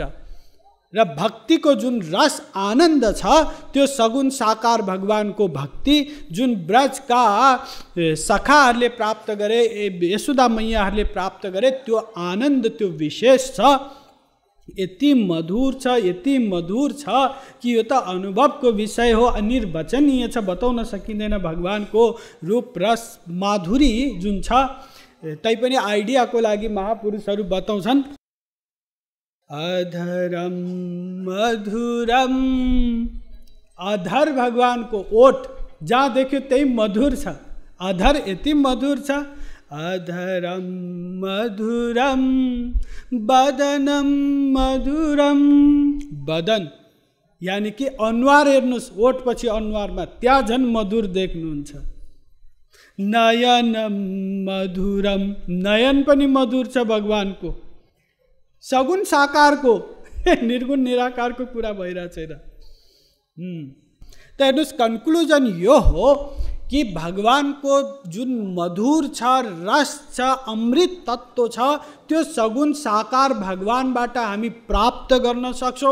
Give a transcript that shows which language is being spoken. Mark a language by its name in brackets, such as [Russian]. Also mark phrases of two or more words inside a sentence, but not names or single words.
[Nepali] र भक्तिको जुन रस आनन्द छ त्यो सगुण साकार भगवानको भक्ति जुन ब्रजका सखाहरूले प्राप्त गरे, यशोदा मैयाहरूले प्राप्त गरे, त्यो आनन्द त्यो विशेष छ, यति मधुर छ, यति मधुर छ कि यो त अनुभवको विषय हो, अनिर्वचनीय छ, बताउन सकिँदैन। भगवानको रूप रस माधुरी जुन छ, तैपनि आइडियाको लागि महापुरुषहरू बताउँछन्, [Sanskrit] अधरम मधुरम, [Nepali] अधर भगवानको ओठ जहाँ देख्यो त्यही मधुर छ, अधर यति मधुर छ। [Sanskrit] अधरम मधुरम बदनम मधुरम, [Nepali] बदन यानि कि अनुहार हेर्नुहोस्, ओठ पछि अनुहारमा त्यहाँ झन् मधुर देख्नुहुन्छ। [Sanskrit] नयनम मधुरम, [Nepali] नयन पनि मधुर छ भगवानको। सगुण साकारको निर्गुण निराकारको कुरा भइरहेको छैन। त हेर्नुहोस् कन्क्लुजन यो हो कि भगवानको जुन मधुर छ, रस छ, अमृत तत्त्व छ, त्यो सगुण साकार भगवानबाट हामी प्राप्त गर्न सक्छौँ।